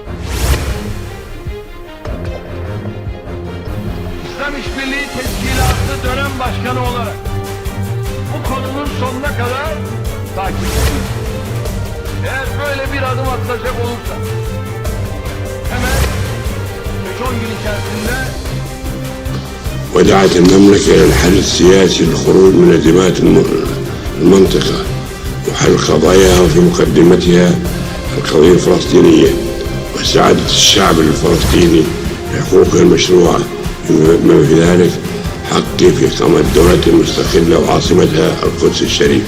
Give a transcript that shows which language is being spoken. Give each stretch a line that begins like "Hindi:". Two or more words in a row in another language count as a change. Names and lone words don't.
Turkish: İslam İşbirliği Teşkilatı dönem başkanı olarak bu konunun sonuna kadar takip ediyoruz. Eğer böyle bir adım atılacak olursa hemen 5-10 gün içerisinde
Arabic: ودعت المملكة إلى الحل السياسي للخروج من أزمات المنطقة وحل قضاياها وفي مقدمتها القضية الفلسطينية وسعادة الشعب الفلسطيني لحقوقه المشروعة بما في ذلك حقي في إقامة دولة مستقلة وعاصمتها القدس الشريف.